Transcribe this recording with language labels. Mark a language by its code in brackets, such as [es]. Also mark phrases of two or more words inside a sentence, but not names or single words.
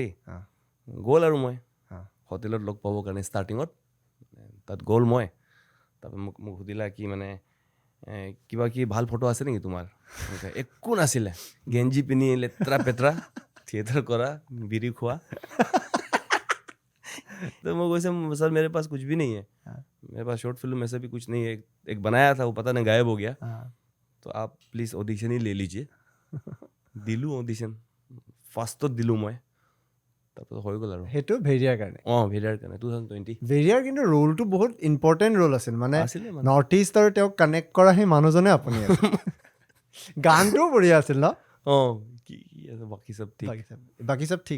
[as] অঁ। গ'ল আৰু মই অঁ। হোটেলত লগ পাবৰ কাৰণে ষ্টাৰ্টিঙত তাত গ'ল মই। তাৰপৰা মোক সুধিলা কি মানে কিবা কি ভাল ফটো আছে নেকি তোমাৰ? একো নাছিলে, গেঞ্জি পিন্ধি লেতেৰা পেতেৰা থিয়েটাৰ কৰা বিড়ি খোৱা। [hi] तो मैं वैसे सर मेरे पास कुछ भी नहीं है, मेरे पास [en] short film [hi] ऐसा भी कुछ नहीं है, एक बनाया था वो पता नहीं गायब हो गया, तो आप प्लीज ऑडिशन ही ले लीजिए। [as] দিলোঁ অডিশন ফাৰ্ষ্টত দিলোঁ মই তাৰপিছত হৈ গ'ল আৰু। সেইটো ভেৰিয়াৰ কাৰণে? ভেৰিয়াৰ কাৰণে 2020। ভেৰিয়াৰ কিন্তু ৰোলটো বহুত [en] important role [as] আছিল, মানে আছিলে নৰ্থ ইষ্ট আৰু তেওঁক কানেক্ট কৰা সেই মানুহজনে আপুনি আছিল। গানটোও বঢ়িয়া আছিল ন? কি আছে বাকী চব ঠিক, বাকী চব ঠিক